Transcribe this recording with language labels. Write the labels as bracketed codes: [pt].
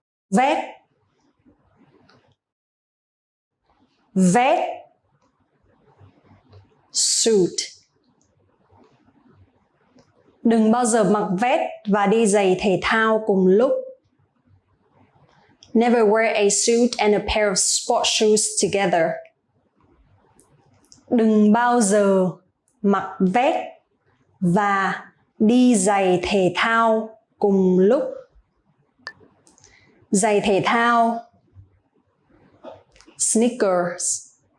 [vi] Vest. Vest. [en] Suit. [vi] Đừng bao giờ mặc vest và đi giày thể thao cùng lúc. [en] Never wear a suit and a pair of sport shoes together. [vi] Đừng bao giờ mặc vest và đi giày thể thao cùng lúc. Giày thể thao. [en] Sneakers.